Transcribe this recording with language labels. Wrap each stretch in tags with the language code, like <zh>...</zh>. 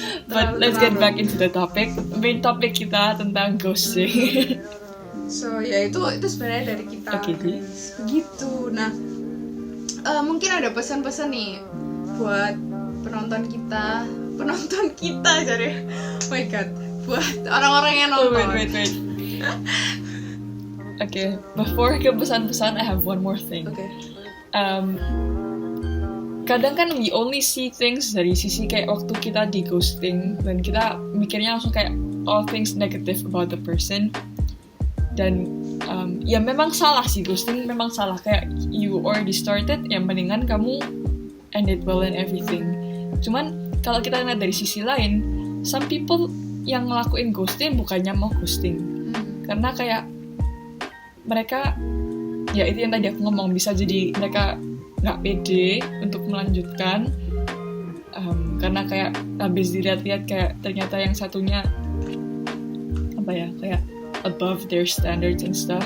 <en>But let's get back into the topic. Main topic</en> <id>kita tentang ghosting. So ya itu sebenarnya dari kita. Begitu. Nah mungkin ada pesan-pesan nih buat penonton kita jadi,</id> <en>oh my god,</en> <id>buat orang-orang yang nonton.</id> <en>Wait. Okay, before</en> <id>ke pesan-pesan,</id> <en>I have one more thing. Okay.</en> <id>Kadang kan</id> <en>we only see things</en> <id>dari sisi kayak waktu kita di ghosting, dan kita mikirnya langsung kayak</id> <en>all things negative about the person.</en> <id>Dan ya memang salah sih, ghosting memang salah. Kayak</id> <en>you already started,</en> <id>yang mendingan kamu</id> <en>ended well and everything.</en> <id>Cuman kalau kita lihat dari sisi lain,</id> <en>some people</en> <id>yang ngelakuin ghosting bukannya mau ghosting, karena kayak mereka, ya itu yang tadi aku ngomong, bisa jadi mereka nggak pede untuk melanjutkan, karena kayak habis dilihat-lihat kayak ternyata yang satunya apa ya, kayak</id> <en>above their standards and stuff.</en>